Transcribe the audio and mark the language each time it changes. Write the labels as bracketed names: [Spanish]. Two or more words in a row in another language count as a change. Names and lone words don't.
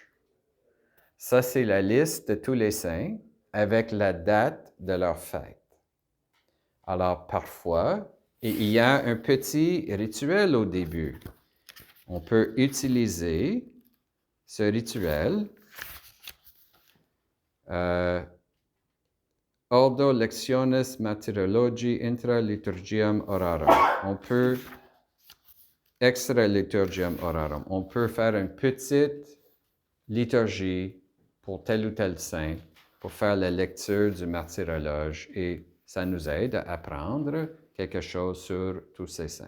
[French] Ça, c'est la liste de tous les saints avec la date de leur fête. Alors, parfois, il y a un petit rituel au début. On peut utiliser ce rituel. [Latin] Ordo lectiones martyrologi intra liturgiam orarum. [French] On peut, [Latin] extra liturgiam orarum, [French] on peut faire une petite liturgie pour tel ou tel saint, pour faire la lecture du martyrologe, et ça nous aide à apprendre quelque chose sur tous ces saints.